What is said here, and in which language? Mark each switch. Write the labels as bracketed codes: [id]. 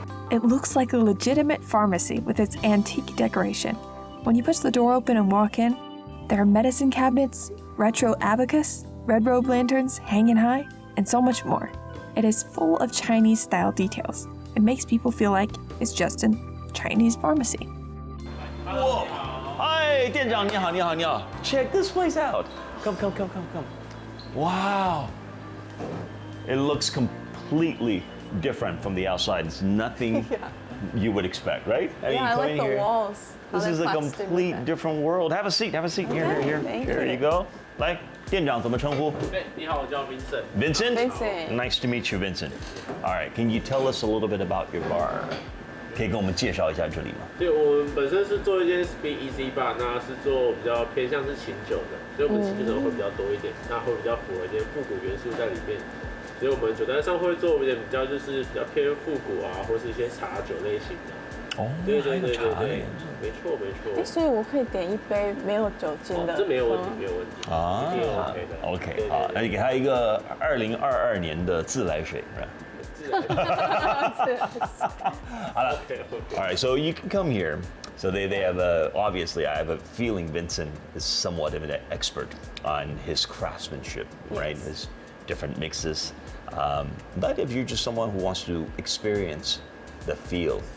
[en] It looks like a legitimate pharmacy with its antique decoration. When you push the door open and walk in, there are medicine cabinets, retro abacus, red robe lanterns hanging high, and so much more. It is full of Chinese-style details. It makes people feel like it's just a Chinese pharmacy. Whoa! [zh] Hi, 店长你好，你好，你好。 [en] Check this place out. Come. Wow. It looks completely different from the outside. It's nothing you would expect, right? Yeah, I like the walls. This is a complete different world. Have a seat. Here. Thank Here you. you go. [zh] 来，店长怎么称呼？你好，我叫 Vincent。 [en] Vincent? Nice to meet you, Vincent. All right, can you tell us a little bit about your bar? [zh] 可以跟我们介绍一下这里吗？对，我们本身是做一间 speakeasy bar，那是做比较偏向是琴酒的，所以我们琴酒会比较多一点，那会比较符合一些复古元素在里面。所以我们酒单上会做一点比较就是比较偏复古啊，或是一些茶酒类型的。哦，对，没错。所以我可以点一杯没有酒精的。这没有问题，没有问题。啊，一定 OK 的。 OK， 好，那你给他一个2022年的自来水，是吧？好了 [en] All right, so you can come here. So they have obviously I have a feeling Vincent is somewhat of an expert on his craftsmanship, right? His different mixes. But if you're just someone who wants to experience the feel.